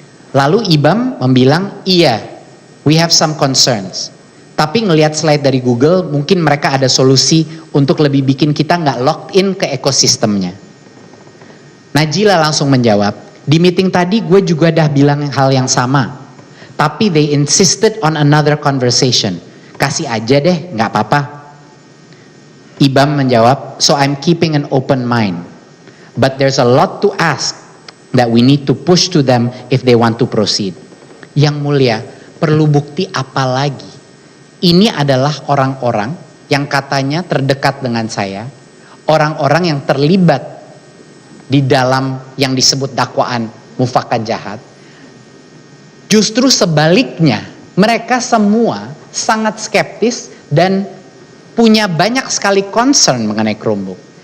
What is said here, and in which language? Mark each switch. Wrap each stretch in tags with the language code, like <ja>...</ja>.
<id>Lalu Ibam membilang, iya,</id> <en>we have some concerns.</en> <id>Tapi ngelihat slide dari Google, mungkin mereka ada solusi untuk lebih bikin kita nggak locked in ke ekosistemnya. Najila langsung menjawab, di meeting tadi gue juga dah bilang hal yang sama. Tapi</id> <en>they insisted on another conversation.</en> <id>Kasih aja deh, nggak apa-apa. Ibam menjawab,</id> <en>so I'm keeping an open mind. But there's a lot to ask that we need to push to them if they want to proceed.</en> <id>Yang Mulia, perlu bukti apa lagi? Ini adalah orang-orang yang katanya terdekat dengan saya, orang-orang yang terlibat di dalam yang disebut dakwaan mufakat jahat. Justru sebaliknya, mereka semua sangat skeptis dan punya banyak sekali concern mengenai Chromebook.</id>